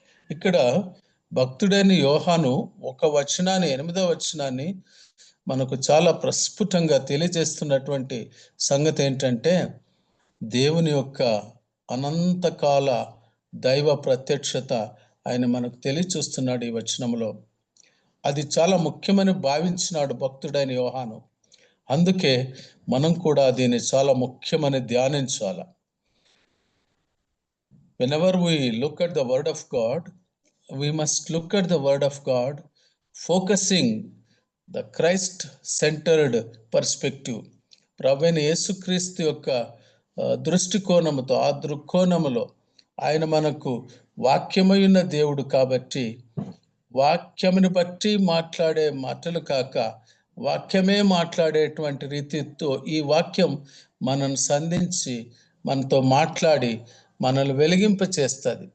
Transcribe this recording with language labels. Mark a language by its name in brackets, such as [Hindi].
[Telugu] ఇక్కడ భక్తుడైన యోహాను 8వ వచనాన్ని మనకు చాలా ప్రస్ఫుటంగా తెలియజేస్తున్నటువంటి సంగతి ఏంటంటే, దేవుని యొక్క అనంతకాల దైవ ప్రత్యక్షత ఆయన మనకు తెలియచూస్తున్నాడు ఈ వచనంలో. అది చాలా ముఖ్యమని భావించినాడు భక్తుడైన యోహాను. అందుకే మనం కూడా దీన్ని చాలా ముఖ్యమని ధ్యానించాలి. [English] Whenever we look at the word of God, we must look at the word of God focusing the Christ-centered perspective. [Telugu] ప్రభువైన యేసుక్రీస్తు యొక్క దృష్టికోణముతో, ఆ దృక్కోణములో ఆయన మనకు వాక్యమైన దేవుడు కాబట్టి వాక్యముని బట్టి మాట్లాడే మాటలు కాక వాక్యమే మాట్లాడేటువంటి రీతితో ఈ వాక్యం మనను సంధించి మనతో మాట్లాడి మనల్ని వెలిగింప చేస్తుంది.